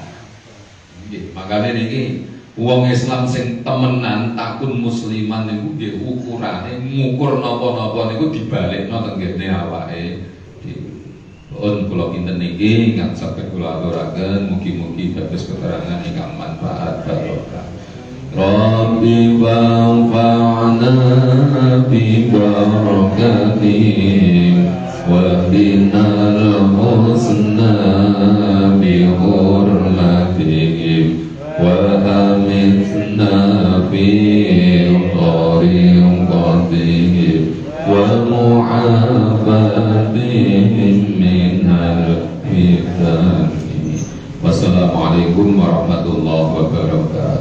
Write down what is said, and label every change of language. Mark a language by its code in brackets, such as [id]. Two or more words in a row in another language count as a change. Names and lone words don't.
[jv] Nggih, makane niki wong Islam sing temenan takun musliman niku nggih ukurane ngukur napa-napa niku dibalekno teng ngene awake dhewe. Pun kula kinten niki ingkang saged kula aturaken mugi-mugi dados keterangan ingkang manfaat barokah. [ar] ربي وانفعنا ببركاتهم وبنا الحسنى بحرمتهم وأمتنا في طريقتهم ومعافاتهم من الفتن. والسلام عليكم ورحمة الله وبركاته.